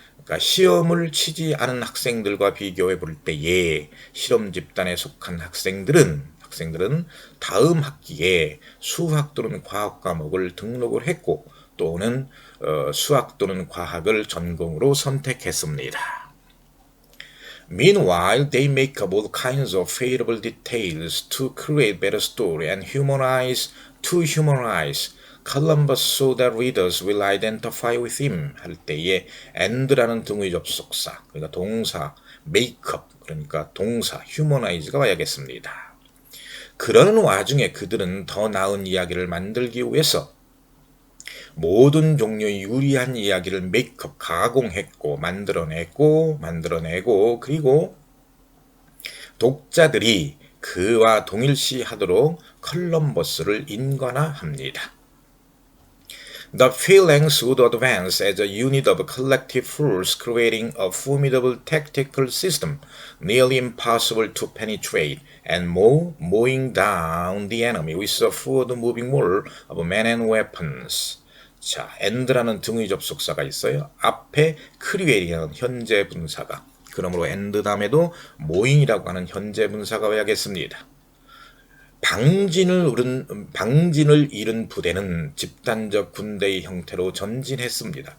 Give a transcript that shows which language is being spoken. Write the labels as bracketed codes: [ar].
[ko] 그러니까 시험을 치지 않은 학생들과 비교해 볼 때에 실험 집단에 속한 학생들은 다음 학기에 수학 또는 과학 과목을 등록을 했고 또는 수학 또는 과학을 전공으로 선택했습니다. [en] Meanwhile, they make up all kinds of favorable details to create better story and humanize Columbus so that readers will identify with him [ko] 할 때에 and라는 등의 접속사, 그러니까 동사 make up, 그러니까 동사 humanize가 와야겠습니다. 그러는 와중에 그들은 더 나은 이야기를 만들기 위해서 모든 종류의 유리한 이야기를 메이크업, 가공했고 만들어내고 그리고 독자들이 그와 동일시하도록 컬럼버스를 인간화합니다. [en] The phalanx would advance as a unit of collective force, creating a formidable tactical system, nearly impossible to penetrate, and mowing down the enemy with a forward-moving wall of men and weapons. [ko] 자, and라는 등의 접속사가 있어요. 앞에 크리웰이라는 현재 분사가. 그러므로 and 다음에도 mowing이라고 하는 현재 분사가 와야겠습니다. 방진을 잃은 부대는 집단적 군대의 형태로 전진했습니다.